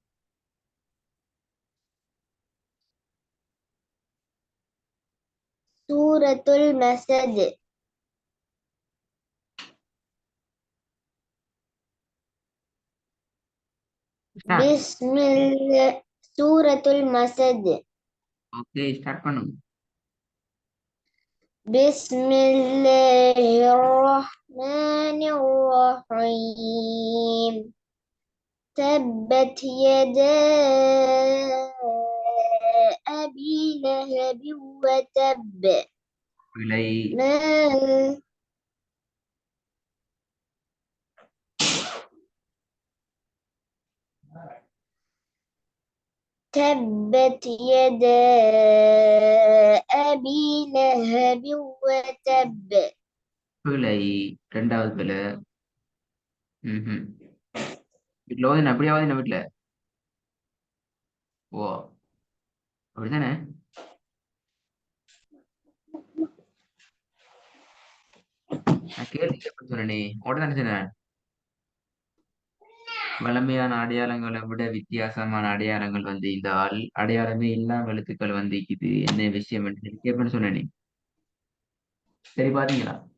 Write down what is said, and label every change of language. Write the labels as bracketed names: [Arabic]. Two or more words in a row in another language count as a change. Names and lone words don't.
[Arabic] سورة المسد. بسم الله. سورة المسد. [English] okay start [Tamil] பண்ணுங்க [Arabic] بسم الله الرحمن الرحيم. تبت يدا أبي لهب وتب [Tamil] பிழை [Arabic] ما تبت يدا أبي لهب وتب. [Tamil] பிழை ரெண்டாவது பிழை ம் வீட்டுல ஓதுன அப்படியே ஓதுன வீட்டுல ஓ அப்படித்தானே நான் கேள்வி எப்படி சொன்னேனே உடனே சொன்னேன் வளமையான அடையாளங்களை விட வித்தியாசமான அடையாளங்கள் வந்து இந்த அடையாளமே இல்லாம எழுத்துக்கள் வந்து இது என்ன விஷயம் என்று சொல்லி கேட்பேன்னு சொன்னேனே சரி பாத்தீங்களா